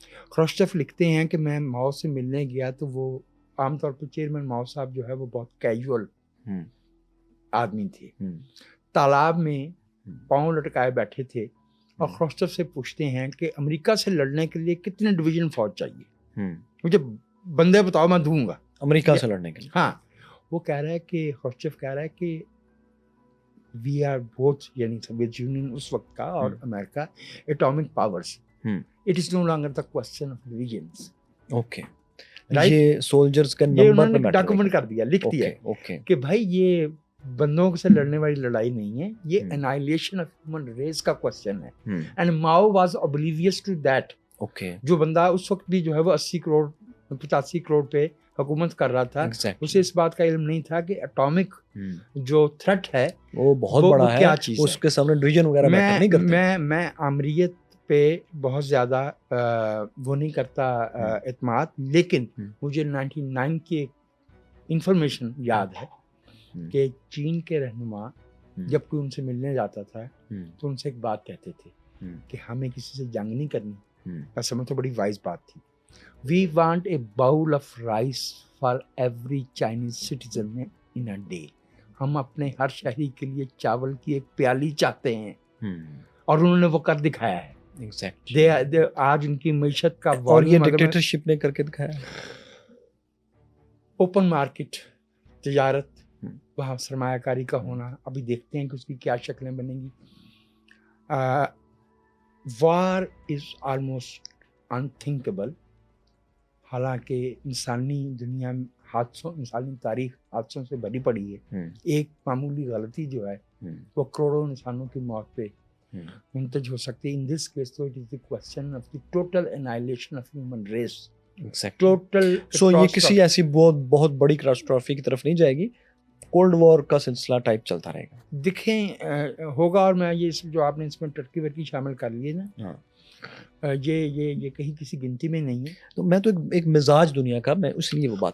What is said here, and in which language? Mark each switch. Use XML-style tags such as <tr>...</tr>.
<ur>خروشچف لکھتے ہیں کہ میں ماؤ سے ملنے گیا تو وہ عام طور پہ چیئرمین ماؤ صاحب جو ہے وہ بہت کیجول آدمی تھے، تالاب میں پاؤں لٹکائے بیٹھے تھے، اور خروشچف سے پوچھتے ہیں کہ امریکہ سے لڑنے کے لیے کتنے ڈویژن فوج چاہیے، مجھے بندے بتاؤ میں دوں گا امریکہ سے لڑنے کے لیے. ہاں، وہ کہہ رہا ہے کہ خروشچف کہہ رہا ہے کہ</ur> <en>we are both,</en> <ur>یعنی سوویت یونین اس وقت کا اور امریکہ، atomic powers.</ur> <en>It is no longer the question of regions.</en> <ur>Okay, یہ سولجرز کا نمبر پہ ڈاکومنٹ کر دیا، لکھ دیا کہ بھائی یہ بندوں سے لڑنے والی لڑائی نہیں ہے، یہ</ur> <en>annihilation of human race</en> <ur>کا کوسچن ہے.</ur> <en>And Mao was oblivious to that.</en> <ur>جو بندہ اس وقت بھی جو ہے وہ 80 کروڑ 85 کروڑ پہ حکومت کر رہا تھا، اسے اس بات کا علم نہیں تھا کہ اٹامک جو تھریٹ ہے وہ بہت بڑا ہے، اس کے سامنے ڈویژن وغیرہ میٹر نہیں کرتے. میں آمریت پہ بہت زیادہ وہ نہیں کرتا اعتماد، لیکن مجھے 99 کی ایک انفارمیشن یاد ہے کہ چین کے رہنما جب کوئی ان سے ملنے جاتا تھا تو ان سے ایک بات کہتے تھے کہ ہمیں کسی سے جنگ نہیں کرنی. ایسا میں تو بڑی وائز بات تھی.</ur> <en>We want a bowl of rice for every Chinese citizen in a day.</en> <ur>ہم اپنے ہر شہری کے لیے چاول کی ایک پیالی چاہتے ہیں اور انہوں نے وہ کر دکھایا ہے. ایگزیکٹلی. آج ان کی معیشت کا اور یہ ڈکٹیٹرشپ نے کر کے دکھایا. اوپن مارکیٹ تجارت, وہاں سرمایہ کاری کا ہونا, ابھی دیکھتے ہیں کہ اس کی کیا شکلیں بنیں گی.</ur> <en>War is almost unthinkable.</en> <ur>حالانکہ انسانی دنیا انسانی تاریخ حادثوں سے بھری پڑی ہے. ایک معمولی غلطی جو ہے وہ کروڑوں انسانوں کی موت پہ منتج ہو سکتی ہے.</ur> <en>In this case تو it is the question of the total annihilation of human race. Total.</en> <ur>سو یہ کسی ایسی بہت بڑی کیٹاسٹرافی کی طرف نہیں جائے گی. کولڈ وار کا سلسلہ ٹائپ چلتا رہے گا. دیکھیں ہوگا. اور میں یہ جو آپ نے اس میں ٹرکی ورکی شامل کر لیے نا, یہ کہیں کسی گنتی میں نہیں ہے. تو میں تو ایک مزاج دنیا کا, میں اس لیے وہ بات,</ur>